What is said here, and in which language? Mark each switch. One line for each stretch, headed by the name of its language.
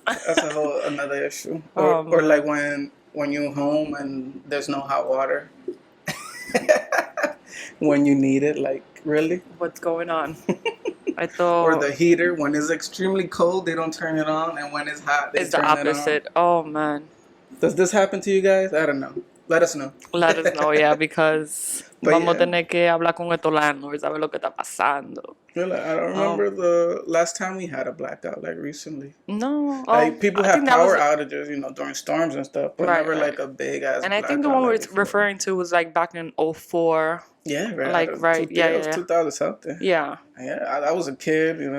English: That's a whole another issue. Or like when you're home and there's no hot water. When you need it, like really? What's going on? I thought. Or the heater, when it's extremely cold, they don't turn it on, and when it's hot, they turn it on. It's the opposite. Oh man. Does this happen to you guys? I don't know. Let us know. Let us know, yeah, because
Spanish: vamos a tener que hablar con estos landlords a ver lo que está pasando.
English: Really, I don't remember the last time we had a blackout, like recently. No. Like people have power outages, during storms and stuff, but never like a big ass. And I think the one we're referring to was like back in 2004. Yeah, right. Like right, it was 2000 something. Yeah. Yeah, I was a kid,